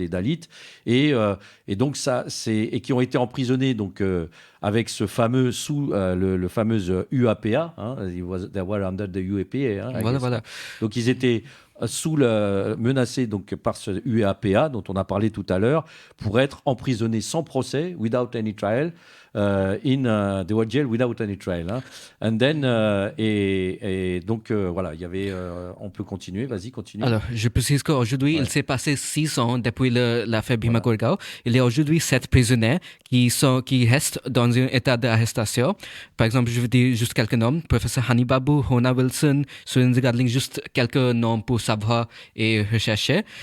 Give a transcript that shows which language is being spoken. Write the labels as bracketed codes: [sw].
[fr] Des Dalits, et donc et qui ont été emprisonnés donc avec ce fameux le fameux UAPA, hein, [en] they were under the UAPA, [fr] hein, voilà. Donc ils étaient menacés donc par ce UAPA dont on a parlé tout à l'heure, pour être emprisonnés sans procès, [en] without any trial. They were jailed without any trial. [fr] Hein. [en] And then, [fr] et donc, voilà, il y avait. On peut continuer, vas-y, continue. Alors, je précise qu'aujourd'hui, il s'est passé 6 ans depuis l'affaire Bhima Koregaon. Il y a aujourd'hui 7 prisonniers qui restent dans un état d'arrestation. Par exemple, je vais dire juste quelques noms. Professeur Hani Babu, Hona Wilson, Surendra Gadling, juste quelques noms pour savoir et rechercher.